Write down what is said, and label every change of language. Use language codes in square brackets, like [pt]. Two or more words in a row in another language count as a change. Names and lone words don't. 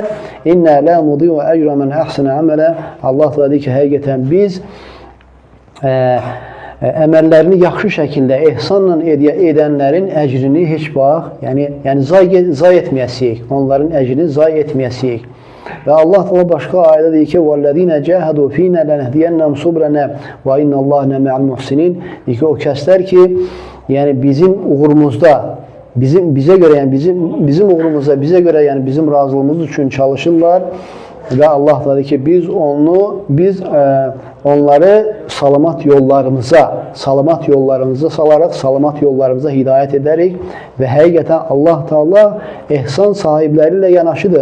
[ar] "إنا لا نضيع أجر من أحسن عملا." [az] Allah Taala deyir ki, həqiqətən biz əməllərini yaxşı şəkildə ehsanla edənlərin əcrini heç vaxt, yəni zay etməyəsiyik. Onların əcrini zay etməyəsiyik. Və Allah Taala başqa ayədə deyir ki: [ar] "والذين جاهدوا فينا لنهدينهم سبلنا وإن الله لمع المحسنين." [az] Deyir ki, o kəslər ki, yəni bizim uğurumuzda, bizə görə, yəni bizim uğurumuzda, bizə görə, yəni bizim razılığımız üçün çalışırlar və Allah Taala deyir ki, biz onları salamat yollarımıza salaraq, salamat yollarımıza hidayət edərik və həqiqətən Allah Taala ehsan sahibləri ilə yanaşıdır.